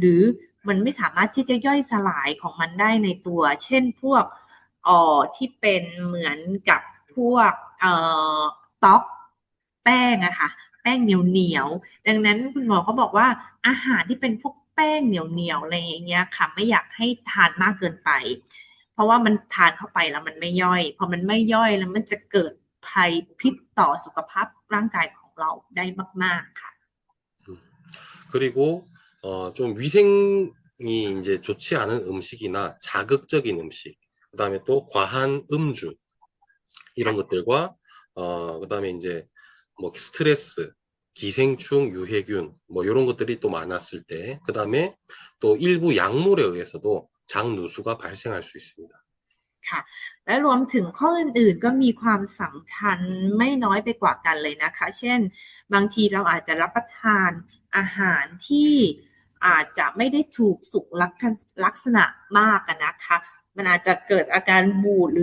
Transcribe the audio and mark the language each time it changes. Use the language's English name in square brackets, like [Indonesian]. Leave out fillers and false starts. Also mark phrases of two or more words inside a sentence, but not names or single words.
[Thai] รือมันไม่สามารถที่จะย่อยสลายของมันได้ในตัวเช่นพวกที่เป็นเหมือนกับพวกต๊อกแป้งอะค่ะแป้งเหนียวดังนั้นคุณหมอเขาบอกว่าอาหารที่เป็นพวกแป้งเหนียวอะไรอย่างเงี้ยค่ะไม่อยากให้ทานมากเกินไปเพราะว่ามันทานเข้าไปแล้วมันไม่ย่อยพอมันไม่ย่อยแล้วมันจะเกิดภัยพิษต่อสุขภาพร่างกายของเราได้มากๆค่ะ [Korean] 그리고 좀 위생이 이제 좋지 않은 음식이나 자극적인 음식, 그다음에 또 과한 음주 이런 것들과 그다음에 이제 뭐 스트레스, 기생충, 유해균 뭐 이런 것들이 또 많았을 때, 그다음에 또 일부 약물에 의해서도 장누수가 발생할 수 있습니다. [Thai] ค่ะและรวมถึงข้ออื่นๆก็มีความสำคัญไม่น้อยไปกว่ากันเลยนะคะเช่นบางทีเราอาจจะรับประทานอาหารที่อาจจะไม่ได้ถูกสุขลักษณะมากนะคะมันอาจจะเกิดอาการบูดห